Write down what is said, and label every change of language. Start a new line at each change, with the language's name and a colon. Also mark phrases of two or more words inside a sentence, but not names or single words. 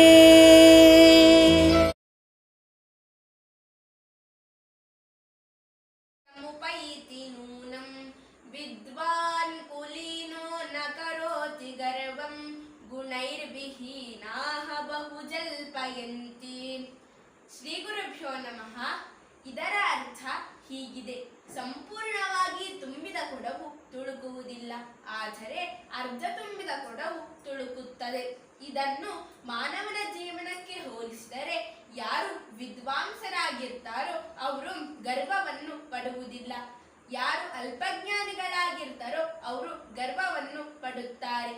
Sanskrit: समुपैति नूनं विद्वान् कुलीनो न करोति गर्वं गुणैर्विहीनाः बहुजल्पयन्ति। ಶ್ರೀ ಗುರುಭ್ಯೋ ನಮಃ.
Kannada: ಇದರ ಅರ್ಥ ಹೀಗಿದೆ: ಸಂಪೂರ್ಣವಾಗಿ ತುಂಬಿದ ಕೊಡವು ತುಳುಕುವುದಿಲ್ಲ, ಆದರೆ ಅರ್ಧ ತುಂಬಿದ ಕೊಡವು ತುಳುಕುತ್ತದೆ. ಇದನ್ನು ಮಾನವನ ಜೀವನಕ್ಕೆ ಹೋಲಿಸಿದರೆ ಯಾರು ವಿದ್ವಾಂಸರಾಗಿರ್ತಾರೋ ಅವರು ಗರ್ವವನ್ನು ಪಡುವುದಿಲ್ಲ, ಯಾರು ಅಲ್ಪಜ್ಞಾನಿಗಳಾಗಿರ್ತಾರೋ ಅವರು ಗರ್ವವನ್ನು ಪಡುತ್ತಾರೆ.